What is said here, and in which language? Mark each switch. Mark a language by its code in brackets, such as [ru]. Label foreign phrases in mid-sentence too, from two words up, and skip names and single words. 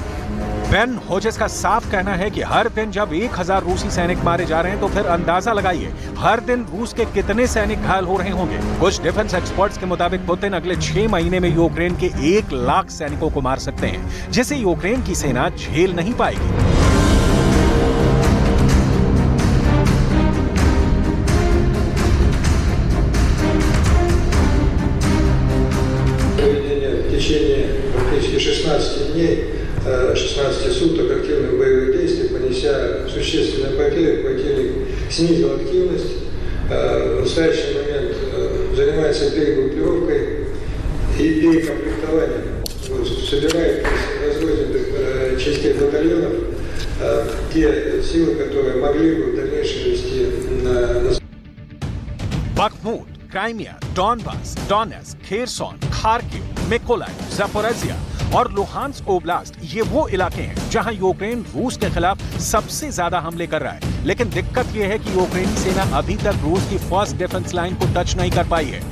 [hi] बेन होजेस का साफ कहना है कि हर दिन जब 1000 रूसी सैनिक मारे जा रहे हैं, तो फिर अंदाजा लगाइए हर दिन रूस के कितने सैनिक घायल हो रहे होंगे। कुछ [en] defence experts [hi] के मुताबिक पुतिन अगले 6 महीने में यूक्रेन के 1 लाख सैनिकों को मार सकते हैं, जिसे यूक्रेन की सेना झेल नहीं पाएगी। [ru] В течение практически 16 дней, 16 суток активных боевых действий, понеся существенные потери снизил активность. В настоящий момент занимается перегруппировкой и перекомплектованием. Собирает разрозненных частей батальонов те силы, которые могли бы в дальнейшем вести на... Bakhmut, [hi] क्राइमिया, डॉनबास, डोनेट्स्क, खेरसॉन, खार्किव, मिकोलाइव, ज़ापोरिज़िया और लुहांस्क ओब्लास्ट ये वो इलाके हैं जहां यूक्रेन रूस के खिलाफ सबसे ज्यादा हमले कर रहा है। लेकिन दिक्कत यह है कि यूक्रेनी सेना अभी तक रूस की [en] first defence line [hi] को टच नहीं कर पाई है।